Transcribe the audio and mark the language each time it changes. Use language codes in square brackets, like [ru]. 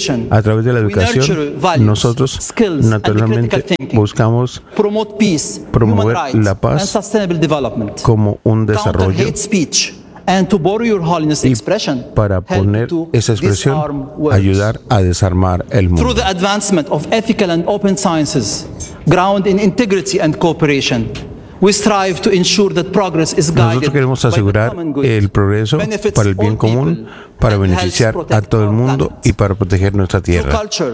[es] A través de la educación, nosotros naturalmente buscamos promover la paz como un desarrollo y para poner esa expresión, ayudar a desarmar el mundo. [en] Through the advancement of ethical and open sciences, grounded in integrity and cooperation, we strive to ensure that progress is guided. [es] Nosotros queremos asegurar el progreso para el bien común, para beneficiar a todo el mundo y para proteger nuestra tierra.